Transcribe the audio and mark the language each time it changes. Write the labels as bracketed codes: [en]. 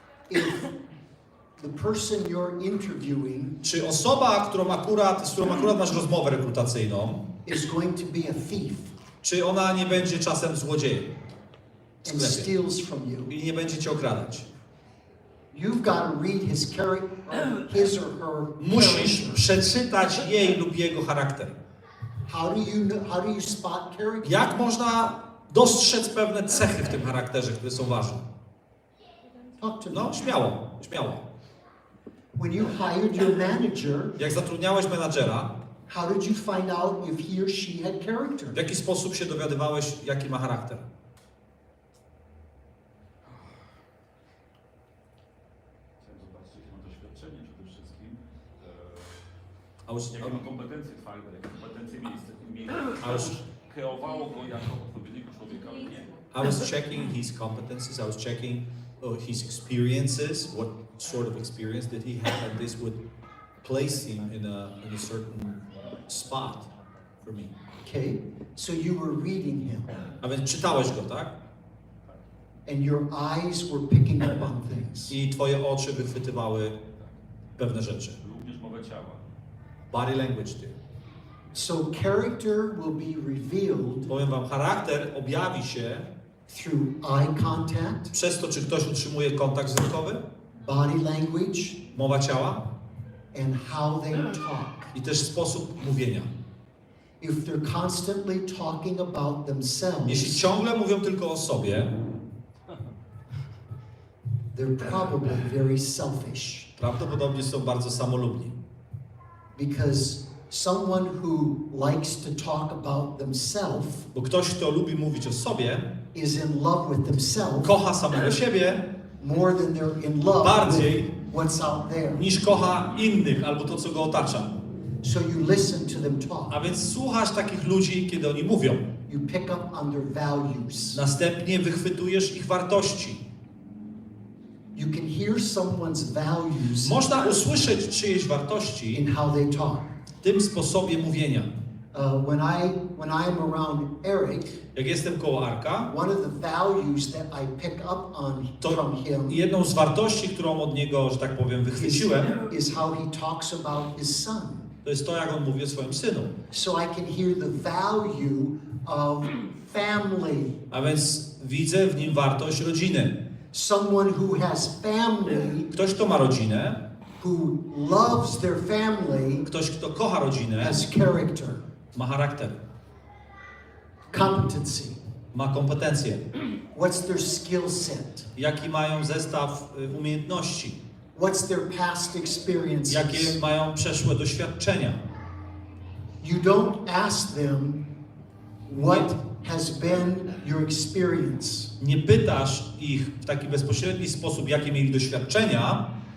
[en] if the person you're interviewing [pl] czy osoba, z którą akurat masz rozmowę rekrutacyjną, [en] is going to be a thief [pl] czy ona nie będzie czasem złodziejem w [en] and [pl] sklepie [en] steals from you? [pl] i nie będzie cię okradać? [en] You've got to read his character, his or her [pl] Musisz [en] character. [pl] przeczytać jej lub jego charakter. [en] How do you spot character? [pl] Jak można dostrzec pewne cechy w tym charakterze, które są ważne? [en] Talk to me. [pl] No, śmiało. [en] When you hired your manager, [pl] Jak zatrudniałeś menadżera, [en] how did you find out if he or she had character? [pl] w jaki sposób się dowiadywałeś, jaki ma charakter? Chciałem zobaczyć, jakie ma doświadczenie przede wszystkim. jakie ma kompetencje twarde, jakie kompetencje miejskie, [en] I was, [pl] kreowało go jako odpowiedniego człowieka, lub nie. [en] I was checking his competencies, I was checking his experiences, what sort of experience did he have, and this would place him in a certain spot for me. Okay? So you were reading him, [pl] A więc czytałeś go, tak? [en] and your eyes were picking up on things. [pl] I twoje oczy wychwytywały pewne rzeczy. Również mowę ciała. [en] Body language too. So character will be revealed [pl] Powiem wam, charakter objawi się [en] through eye contact, [pl] przez to, czy ktoś utrzymuje kontakt wzrokowy, [en] body language, [pl] mowa ciała [en] and how they talk. [pl] i też sposób mówienia. [en] If they're constantly talking about [pl] Jeśli [en] themselves, [pl] ciągle mówią tylko o sobie, [en] they're probably very selfish. [pl] prawdopodobnie są bardzo samolubni. [en] Because someone who likes to talk about themselves [pl] Bo ktoś, kto lubi mówić o sobie, [en] is in love with themselves [pl] kocha samego siebie [en] more than they're in love [pl] bardziej [en] with what's out there. [pl] niż kocha innych albo to, co go otacza. [en] So you listen to them talk. [pl] A więc słuchasz takich ludzi, kiedy oni mówią. [en] You pick up on their values. [pl] Następnie wychwytujesz ich wartości. [en] You can hear someone's values [pl] Można usłyszeć czyjeś wartości [en] in how they talk. [pl] w tym sposobie mówienia. [en] When I'm around Eric, [pl] Jak jestem koło Arka, [en] one of the values that I pick up on [pl] to [en] from him [pl] jedną z wartości, którą od niego, że tak powiem, wychwyciłem, [en] is how he talks about his son. [pl] to jest to, jak on mówi o swoim synu. [en] So I can hear the value of family. [pl] A więc widzę w nim wartość rodziny. [en] Someone who has family, [pl] Ktoś, kto ma rodzinę, [en] who loves their family, [pl] ktoś, kto kocha rodzinę, [en] has character, [pl] ma charakter, [en] competency. [pl] ma kompetencje. [en] What's their skill set? [pl] Jaki mają zestaw umiejętności, [en] What's their past experiences? [pl] jakie mają przeszłe doświadczenia. [en] You don't ask them what has been your experience. [pl] Nie pytasz ich w taki bezpośredni sposób, jakie mieli doświadczenia.